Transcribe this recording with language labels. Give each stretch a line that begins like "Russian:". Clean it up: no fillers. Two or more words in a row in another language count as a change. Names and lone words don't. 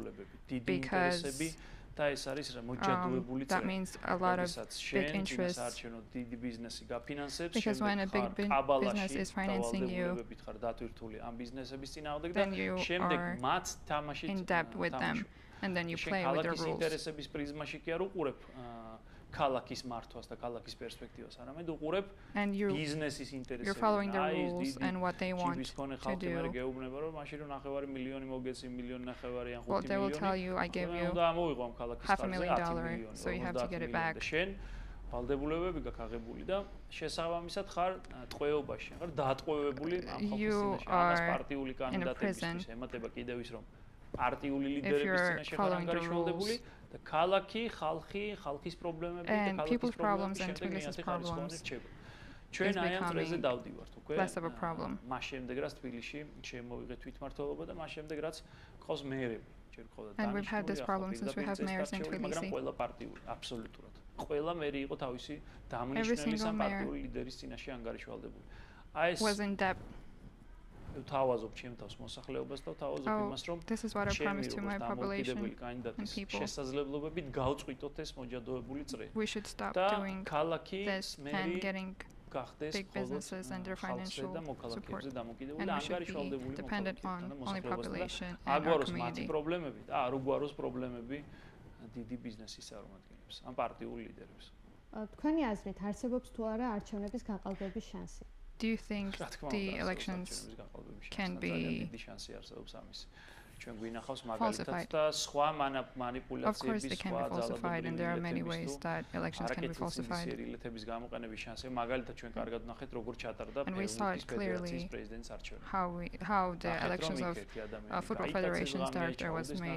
English: Because that means a lot of big interest. Because when a big business is financing you, then you are in debt with them, and then you play with their rules.
Georgian: ქალაქის მართვას და ქალაქის პერსპექტივას არამედ უყურებ ბიზნესის ინტერესებს.
English: You're following the rules and what they want to do. Well, they will tell you, I gave you $500,000, so you have to get it back.
Georgian: ვალდებულებები გაქვს აღებული და შესაბამისად ხარ ტყვეობაში, ხარ დატყვევებული ამ ხალხის პარტიული კანდიდატებისთვის. ემატება კიდევ ის რომ პარტიული ლიდერების წინაშე ხარ ანგარიშვალდებული და ქალაქი, ხალხის პრობლემები და ქალაქის პრობლემები შემდგენიათი ხარისხოვანი რჩება. ჩვენ აი ამ წრეზე დავდივართ უკვე. მას შემდეგ რაც თბილისში შემოვიღე თვითმმართველობა და მას შემდეგ რაც ყავს მეერები.
English: And we've had this problem since we have mayors in Tbilisi.
Georgian: ყველა პარტიული, აბსოლუტურად. ყველა მერი იყო თავისი დამნიშნების ან პარტიული ლიდერის წინაშე ანგარიშვალდებული. აი ეს
English: was in debt.
Georgian: თავაზობ ჩემ თავს მოსახლეობას და თავაზობ იმას რომ
English: this is what I promised to my population and people.
Georgian: შესაძლებლობებით გავწყვიტოთ ეს მოჯადოებული წრე.
English: We should stop doing this and getting big businesses and their financial support. And we should be dependent on only population and our community.
Georgian: პრობლემები და არ უგვაროს პრობლემები დიდი ბიზნესის წარმომადგენლებს, ან პარტიულ ლიდერებს. თქვენი აზრით არსებობს თუ არა არჩევნების გაყალბების შანსი?
English: Do you think the elections can be falsified? Of course they can be falsified, and there are many ways that elections can be falsified. And we saw it clearly how the elections of Football Federation's director was made.